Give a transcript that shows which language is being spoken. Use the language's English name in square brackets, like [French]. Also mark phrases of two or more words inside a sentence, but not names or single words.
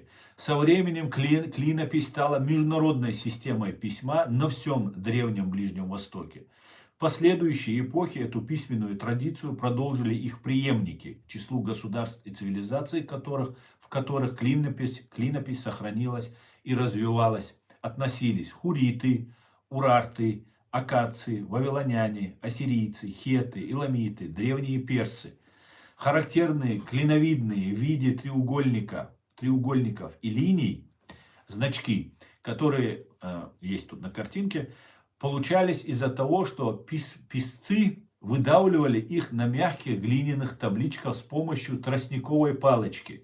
[Russian] Со временем клинопись стала международной системой письма на всем древнем Ближнем Востоке. В последующие эпохи эту письменную традицию продолжили их преемники, к числу государств и цивилизаций, в которых клинопись сохранилась и развивалась, относились хуриты, урарты, аккадцы, вавилоняне, ассирийцы, хетты, иламиты, древние персы. Характерные клиновидные в виде треугольников и линий значки, которые есть тут на картинке, получались из-за того, что писцы выдавливали их на мягких глиняных табличках с помощью тростниковой палочки.